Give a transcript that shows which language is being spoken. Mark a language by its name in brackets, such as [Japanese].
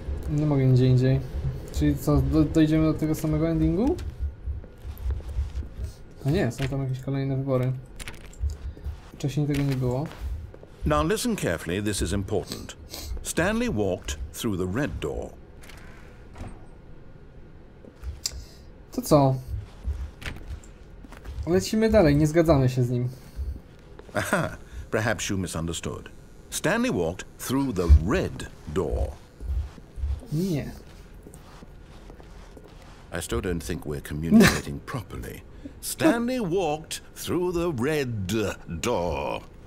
[Polish] Nie mogę gdzie indziej. Czyli co, dojdziemy do tego samego endingu? No nie, są tam jakieś kolejne wybory. Wcześniej tego nie było. [English] Now listen carefully, this is important. Stanley walked through the red door. [Polish] To co? Lecimy dalej, nie zgadzamy się z nim. [English] Aha, perhaps you misunderstood. Stanley walked through the red door. [Polish] Nie. [English] I still don't think we're communicating properly. Stanley walked through the red door.